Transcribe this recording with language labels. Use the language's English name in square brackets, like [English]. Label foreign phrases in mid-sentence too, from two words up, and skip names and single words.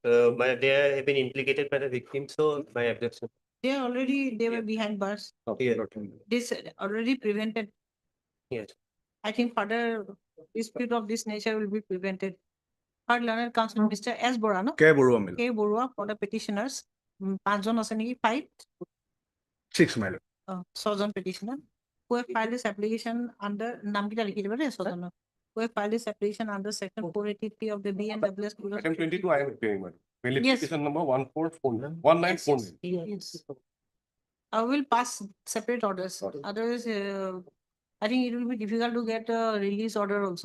[English] They have been implicated by the victim, so my objection. They were behind bars. Yeah. This already prevented. Yes. I think further dispute of this nature will be prevented. Our learned counsel, Mr. S. Bora, no? K. Burua, my lord. K. Borua for the petitioners. [Assamese] Panjon আছে নেকি? 5, [English] 6, my lord. 6জন petitioner who have filed this application under [Assamese] নাম কিটা লিখি দিবা দেই [English] 6জনৰ who have filed this application under section 483 of the BNWS. Item 22, I am appearing, madam. Mainly Yes. petition number 1949. Yes. I will pass separate orders. Otherwise, I think it will be difficult to get a release order also.